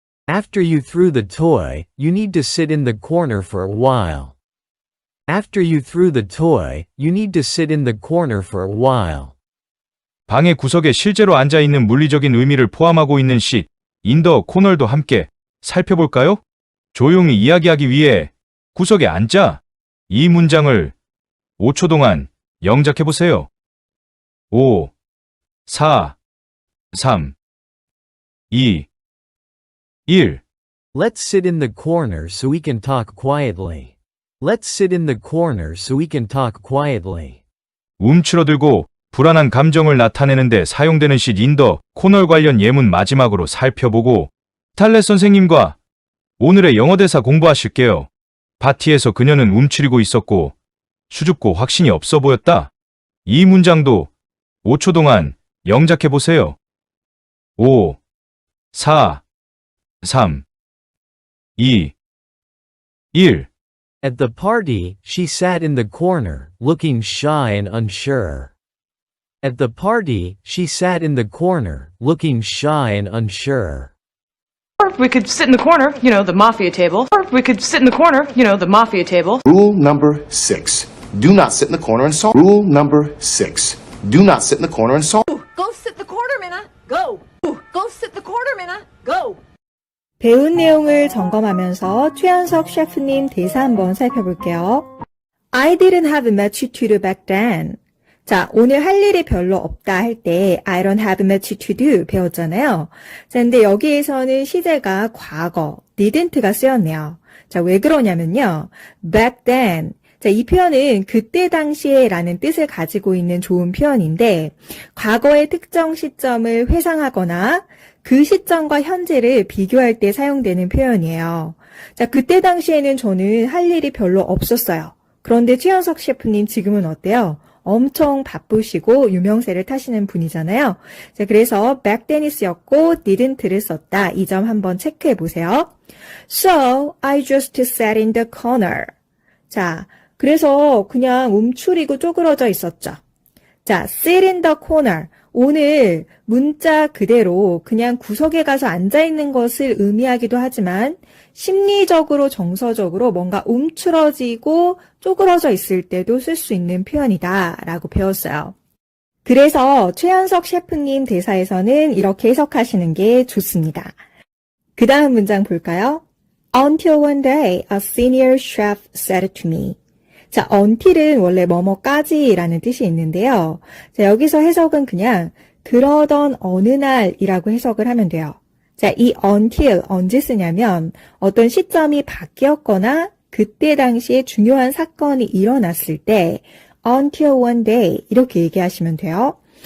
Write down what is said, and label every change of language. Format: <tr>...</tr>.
<en>After you threw the toy, you need to sit in the corner for a while. After you threw the toy, you need to sit in the corner for a while.</en> <ko>방의 구석에 실제로 앉아 있는 물리적인 의미를 포함하고 있는</ko> <en>sit in the corner</en> <ko>도 함께 살펴볼까요? 조용히 이야기하기 위해 구석에 앉아. 이 문장을 5초 동안 영작해 보세요. 5, 4, 3, 2, 1.</ko> <en>Let's sit in the corner so we can talk quietly. Let's sit in the corner so we can talk quietly.</en> <ko>움츠러들고 불안한 감정을 나타내는데 사용되는</ko> <en>sit in the corner</en> <ko>관련 예문 마지막으로 살펴보고 탈렛 선생님과 오늘의 영어 대사 공부하실게요. 파티에서 그녀는 움츠리고 있었고 수줍고 확신이 없어 보였다. 이 문장도 5초 동안 영작해 보세요. 5, 4, 3, 2, 1.</ko> <en>At the party, she sat in the corner, looking shy and unsure. At the party, she sat in the corner, looking shy and unsure. Or we could sit in the corner, you know, the mafia table. Or we could sit in the corner, you know, the mafia table. Rule number 6. Do not sit in the corner and sulk. Rule number 6. Do not sit in the corner and sulk. Go sit in the corner, Minna. Go. Go sit in the corner, Minna. Go.</en> <ko>배운 내용을 점검하면서 최현석 셰프님 대사 한번 살펴볼게요.</ko> <en>I didn't have much to do back then.</en> <ko>자, 오늘 할 일이 별로 없다 할 때</ko> <en>I don't have much to do</en> <ko>배웠잖아요. 자, 근데 여기에서는 시제가 과거, didn't가 쓰였네요. 자, 왜 그러냐면요.</ko> <en>back then.</en> <ko>자, 이 표현은 그때 당시에 라는 뜻을 가지고 있는 좋은 표현인데 과거의 특정 시점을 회상하거나 그 시점과 현재를 비교할 때 사용되는 표현이에요. 자, 그때 당시에는 저는 할 일이 별로 없었어요. 그런데 최현석 셰프님 지금은 어때요? 엄청 바쁘시고 유명세를 타시는 분이잖아요. 자, 그래서</ko> <en>back then</en> <ko>이 쓰였고 didn't를 썼다. 이 점 한번 체크해 보세요.</ko> <en>So, I just sat in the corner.</en> <ko>자, 그래서 그냥 움츠리고 쪼그러져 있었죠. 자,</ko> <en>sit in the corner.</en> <ko>오늘 문자 그대로 그냥 구석에 가서 앉아있는 것을 의미하기도 하지만 심리적으로 정서적으로 뭔가 움츠러지고 쪼그러져 있을 때도 쓸 수 있는 표현이다 라고 배웠어요. 그래서 최현석 셰프님 대사에서는 이렇게 해석하시는 게 좋습니다. 그 다음 문장 볼까요?</ko> <en>Until one day a senior chef said to me.</en> <ko>자, until은 원래 뭐뭐까지라는 뜻이 있는데요. 자, 여기서 해석은 그냥 그러던 어느 날이라고 해석을 하면 돼요. 자, 이 until 언제 쓰냐면 어떤 시점이 바뀌었거나 그때 당시에 중요한 사건이 일어났을 때</ko> <en>until one day</en> <ko>이렇게 얘기하시면 돼요.</ko>